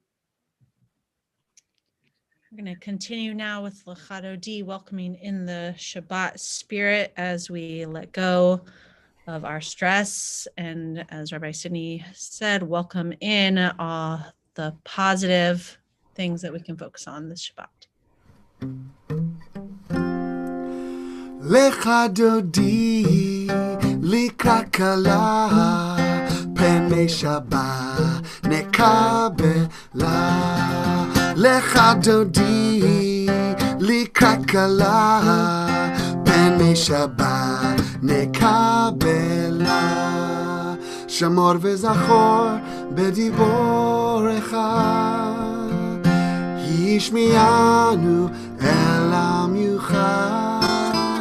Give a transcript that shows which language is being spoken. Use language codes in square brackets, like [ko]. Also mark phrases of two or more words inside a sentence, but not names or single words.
[en] We're going to continue now with L'chad Odi, welcoming in the Shabbat spirit as we let go of our stress. And as Rabbi Sidney said, welcome in all the positive things that we can focus on this Shabbat. [he] לכה דודי לקראת כלה, פני שבת נקבלה. לכה דודי לקראת כלה פני שבת נקבלה. שמור וזכור בדבורך השמיענו אל עם יוחד.